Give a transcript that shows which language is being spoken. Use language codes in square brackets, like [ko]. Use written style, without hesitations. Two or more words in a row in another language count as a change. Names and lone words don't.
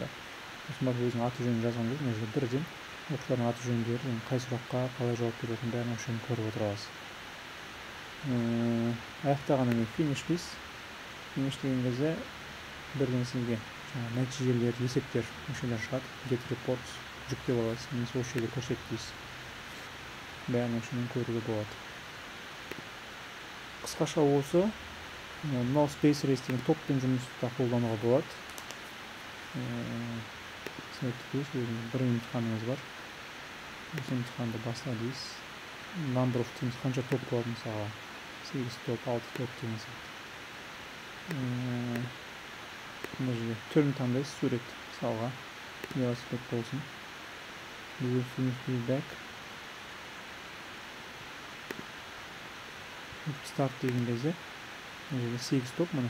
[kk] Осында өзінің аты жөнін жазған кезде, мына жерде бірден оқушылардың аты жөндері, қай сұраққа қалай жауап беретінін бәрін осы жерден көріп отыра аласыз. Аяқтағаннан кейін finish дейсіз. Finish деген кезде бірден сізге нәтижелер, есептер, мүшелер шығады. [en] Get reports [kk] жүктеп аласыз, немесе осы жерде көрсетпейсіз. Бәрін осы жерден көруге болады. Қысқаша осы мынау Space Race деген топпен жұмыста қолдануға болады. Бір емтиханыңыз бар. Осы емтиханды баста дейсіз. [en] Number of teams [kk] қанша топ болады мысалға. 8 топ, 6 топ деген сияқты. Мына жерде түрін таңдайсыз, сурет мысалға. Велосипед болсын. Feedback. Старт деген кезде мына жерде 8 топ мұны.